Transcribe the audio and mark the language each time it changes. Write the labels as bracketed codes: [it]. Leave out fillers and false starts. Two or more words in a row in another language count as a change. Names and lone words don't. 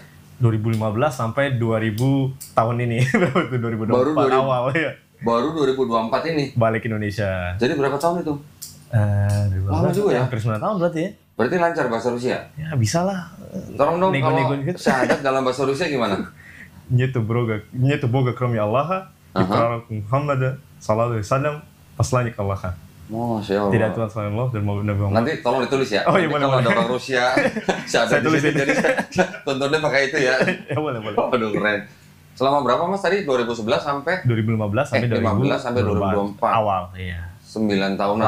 [id] 2015 sampai 2000 tahun ini. Berapa itu 2024 awal ya. Baru 2024 ini? Balik Indonesia. Jadi berapa tahun itu? 2015, lama juga ya? Hampir 9 tahun berarti ya. Berarti lancar bahasa Rusia? Ya bisa lah. Tolong dong Nego-nego kalau gitu. syahadat dalam bahasa Rusia gimana? [ru] Нету Бога, кроме Аллаха, и пророк Мухаммада, [ar] صلى الله عليه وسلم, [ru] посланник Аллаха. [ar] ما شاء الله. [id] Tidak Tuhan selain Allah dan Nabi Muhammad. Nanti tolong ditulis ya. Oh iya, Nanti boleh, kalau ada boleh. orang Rusia, syahadat di sini, jadi tontonnya pakai itu ya. Ya boleh. Waduh keren. Selama berapa Mas tadi? 2011 sampai? 2015 sampai 15 sampai 2024. Awal, iya. 9 tahunan.